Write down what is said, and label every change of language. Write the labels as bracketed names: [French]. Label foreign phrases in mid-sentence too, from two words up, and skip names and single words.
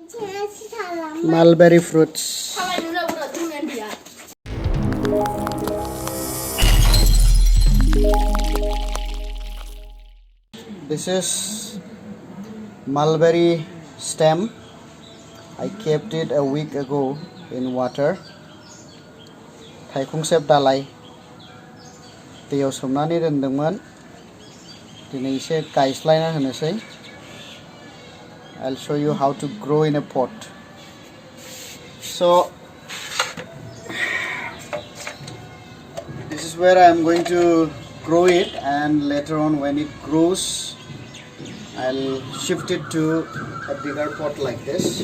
[English] Mulberry fruits. This is mulberry stem. I kept it a week ago in water. [Bodo] Thaikung sep dalai. दैयाव सोमनानै दोनदोंमोन. दिनै एसे गायस्लायना होनोसै. [English] I'll show you how to grow in a pot. So this is where I am going to grow it, and later on when it grows I'll shift it to a bigger pot like this.